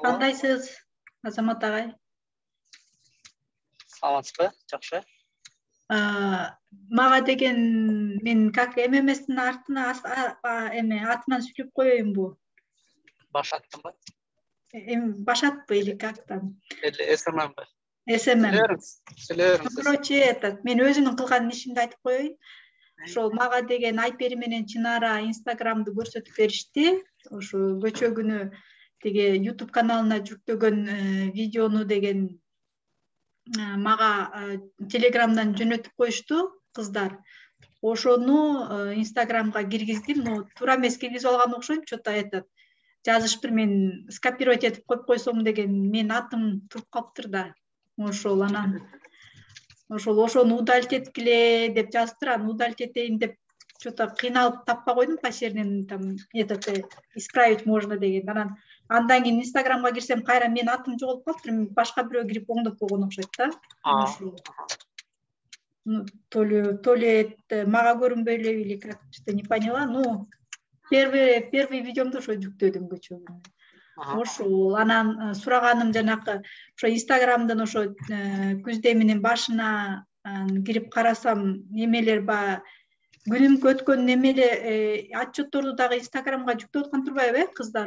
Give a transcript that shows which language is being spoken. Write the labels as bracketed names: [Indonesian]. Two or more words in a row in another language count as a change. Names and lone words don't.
[Kyrgyz] Кандайсыз, Азамат агай? Саламатсызбы? Жакшы. Мага деген мен как ММСтин артына атынан сүйлөп коеюнбу? Башаттымбы? Башатпы [Russian] или как [Kyrgyz] там? СММбы? СММ. Сүйлөрүңүз. Короче, мен өзүмдүн кылган ишимди айтып коеюн. Ошол мага деген Айпери менен Чынара Инстаграмды көрсөтүп беришти. Ошо көчө күнү тиги YouTube каналына жүктөгөн видеону деген мага Телеграмдан жөнөтүп коюшту кыздар. Ошону Инстаграмга киргиздим, но туура эмес киргизип алган окшойм, что-то жазышыптыр, мен скопировать этип коюп койсом деген менин атым туруп калыптыр да. Ошол анан ошону удалить эткиле деп жазыптыр, аны удалить этейин деп что-то кыйналып таппай койдум, кайсы жеринен [Russian] там исправить можно [Kyrgyz] деген. Андан кийин Инстаграмга кирсем кайра менин атым жоголуп калыптыр, башка бирөө кирип оңдоп койгон окшойт да. [Russian] То ли [Kyrgyz] мага көрүнбөй элеби [Russian] или как, что-то не поняла. [Kyrgyz] Ну, первый видеомду ошо жүктөдүм көчө. ошол анан сураганым жанакы ошо Инстаграмдын ошо күздөмүнүн башына кирип карасам немелер баягы күнүмкү өткөн немеле отчетторду дагы Инстаграмга жүктөп аткан турбайбы кыздар?